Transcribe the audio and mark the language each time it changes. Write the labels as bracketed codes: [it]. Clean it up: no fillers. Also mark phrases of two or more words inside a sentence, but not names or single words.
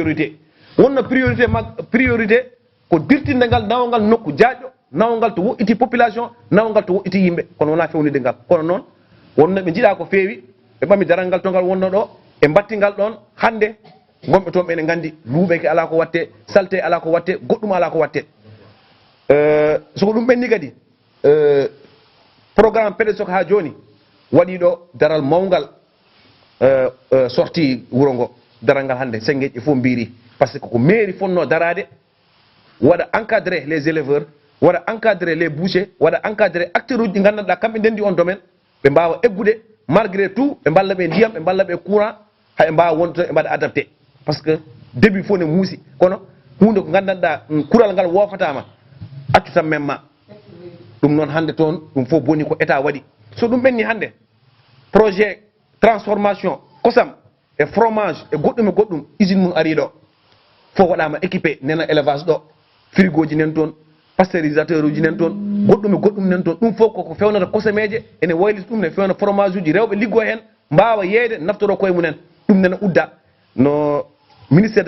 [ff] priorité ko dirtinde ngal nawgal nokku jaaƴƴo nawgal to woɗɗiti population nawgal to woɗɗiti yimɓe kono wona fewnide ngal kono noon wonno ɓe jiiɗa ko feewi ɓe ɓami daral ngal to ngal wonno ɗo e batti ngal ɗon hande gonɓe toon ɓene gandi luuɓeke ala ko watte salte ala ko watte goɗɗum ala ko watte soko ɗum ɓenni kadi programme PDSOC ha joni waɗi ɗo daral mawgal sorti wuro ngo daral ngal hande sengueji fof mbiri [fr] par ce que [ff] ko mairie fonno darade waɗa [fr] encadré les éleveurs [ff] waɗa [fr] encadré les bouchers [ff] waɗa [fr] encadré acteur [ff] uji ɗi gandanɗa kamɓe ndendi on domaine ɓe mbawa eggude [fr] malgré tout [ff] ɓe mballa ɓe ndiyam ɓe mballa ɓe courant hay ɓe mbawa wonde ɓe mbaɗa adapté [fr] par ce que [ff] début fof ne muusi kono hunde ko gandanɗa kural ngal wofatama accu tan memma ɗum noon hande toon ɗum fof boni ko état waɗi so ɗum ɓenni hande [fr] projet transformation [ff] kosam e fromage e goɗɗum usine mum ari ɗo fof waɗama équipé nena élevage ɗo frigo ji nen toon pasteurisateur uji nen toon goɗɗum nen toon ɗum fof koko fewnata kosameje ene waylita ɗum ne fewna fromage uji rewɓe liggo hen mbawa yeeyde naftoro koye mumen ɗum nena udda no [fr] ministére de